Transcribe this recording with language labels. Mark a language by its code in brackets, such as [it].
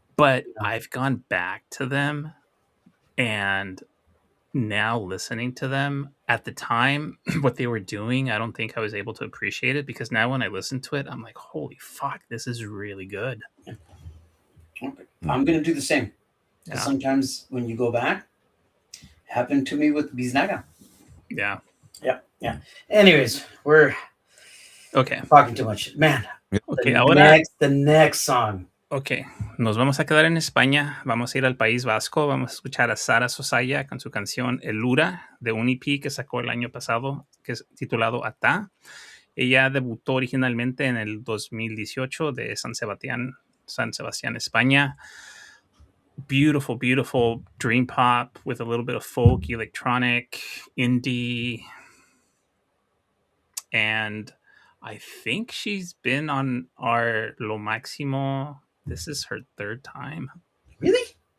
[en] But I've gone back to them, and now listening to them, at the time, what they were doing, I don't think I was able to appreciate it, because now when I listen to it, I'm like, holy fuck, this is really good. Okay. I'm going to do the same. Yeah. Sometimes when you go back, happened to me with Biznaga. Yeah. Yeah. Anyways, we're talking too much. Man, the next song. [es] Ok, nos vamos a quedar en España, vamos a ir al País Vasco, vamos a escuchar a Sara Sosaya con su canción Elura, de un EP que sacó el año pasado, que es titulado Atá. Ella debutó originalmente en el 2018 de San Sebastián, España. [en] Beautiful, beautiful dream pop with a little bit of folk, electronic, indie, and I think she's been on our Lo Máximo. This is her 3rd time. Really?